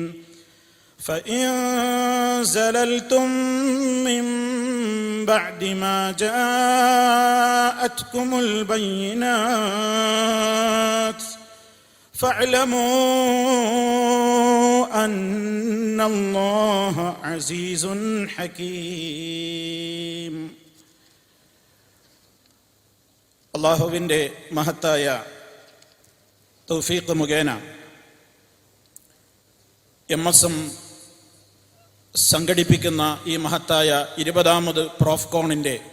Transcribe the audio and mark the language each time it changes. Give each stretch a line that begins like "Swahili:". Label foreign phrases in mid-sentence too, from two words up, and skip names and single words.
Arabic: فإن زللتم من بعد ما جاءتكم البينات فاعلموا أن الله عزيز حكيم.
Malayalam: അല്ലാഹുവിൻ്റെ മഹത്തായ തൗഫീഖ് മുഖേന MSM സംഘടിപ്പിക്കുന്ന ഈ മഹത്തായ 20ാമത് പ്രോഫ്കോണിൻ്റെ